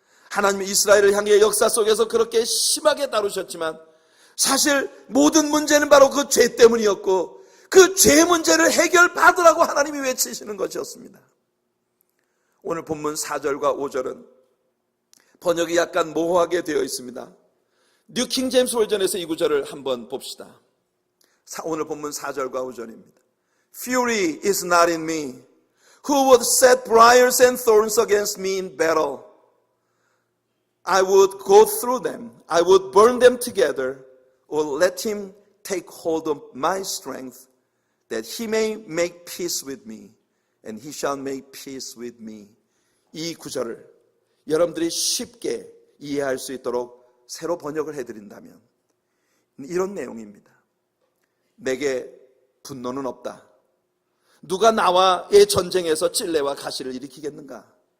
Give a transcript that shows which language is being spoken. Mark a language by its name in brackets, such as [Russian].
[Korean] 하나님은 이스라엘을 향해 역사 속에서 그렇게 심하게 다루셨지만 사실 모든 문제는 바로 그 죄 때문이었고 그 죄 문제를 해결받으라고 하나님이 외치시는 것이었습니다. 오늘 본문 4절과 5절은 번역이 약간 모호하게 되어 있습니다. 뉴 킹 제임스 버전에서 이 구절을 한번 봅시다. 오늘 본문 4절과 5절입니다. [English] Fury is not in me, who would set briars and thorns against me in battle. I would go through them, I would burn them together, or let him take hold of my strength, that he may make peace with me, and he shall make peace with me. [Korean] 이 구절을 여러분들이 쉽게 이해할 수 있도록 새로 번역을 해드린다면 이런 내용입니다. 내게 분노는 없다. 누가 나와의 전쟁에서 찔레와 가시를 일으키겠는가?